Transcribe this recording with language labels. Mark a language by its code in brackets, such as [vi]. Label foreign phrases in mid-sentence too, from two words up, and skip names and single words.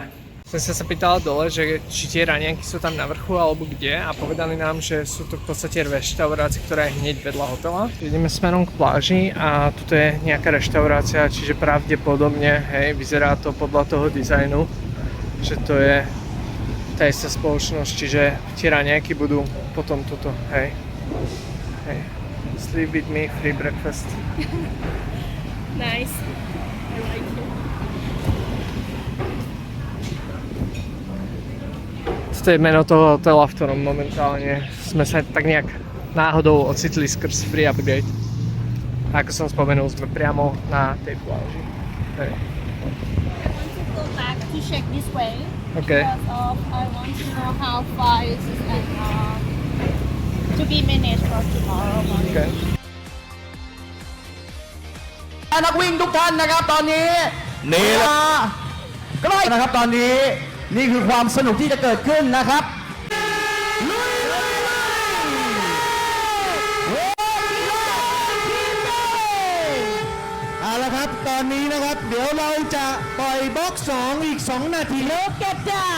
[sk] Som sa pýtala dole, že či tie raňajky sú tam na vrchu alebo kde a povedali nám, že sú to v podstate reštaurácie, ktorá je hneď vedľa hotela. Ideme smerom k pláži a tuto je nejaká reštaurácia, čiže pravdepodobne, hej, vyzerá to podľa toho dizajnu, že to je tá istá spoločnosť, čiže tie raňajky budú potom tuto, hej. Hej. [en] Sleep with me, free breakfast. Nice. I like it. [sk] To je meno toho hotela, v ktorom momentálne sme sa tak nejak náhodou ocitli skrz [en] free upgrade. [sk] A ako som spomenul, sme priamo na tej pláži. Hej. [en] I want to go back to check this way. Okay. Because I want to know how far is it and to be managed for tomorrow morning. Okay. [th] นักวิ่งทุกท่านนะครับตอนนี้นี่แหละใกล้นะครับตอนนี้นี่คือความสนุกที่จะเกิดขึ้นนะครับเอาละครับตอนนี้นะครับเดี๋ยวเราจะปล่อยบล็อก2อีก2นาที [en] Look at that!